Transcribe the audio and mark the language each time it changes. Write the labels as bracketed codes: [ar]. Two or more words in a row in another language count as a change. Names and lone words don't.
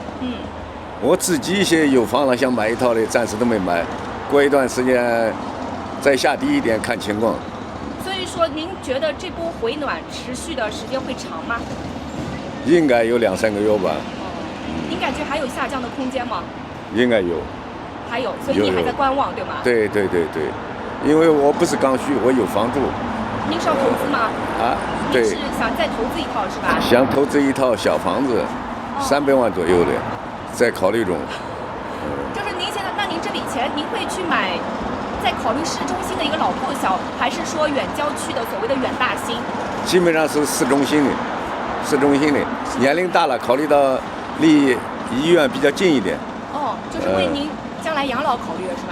[zh] 我自己現在有房了，想買一套的，暫時都沒買，過一段時間再下低一點看情況。所以說，您覺得這波回暖持續的時間會長嗎？應該有2-3個月吧。您感覺還有下降的空間嗎？應該有。還有，所以你還在觀望，對嗎？對，因為我不是剛需，我有房住。您是要投資嗎？對。您是想再投資一套是吧？想投資一套小房子，300萬左右的，在考慮中。就是您現在，那您這筆錢，您會去買，在考慮市中心的一個老破小，還是說遠郊區的所謂的遠大新？基本上是市中心的，年齡大了，考慮到離醫院比較近一點。就是為您將來養老考慮的是吧？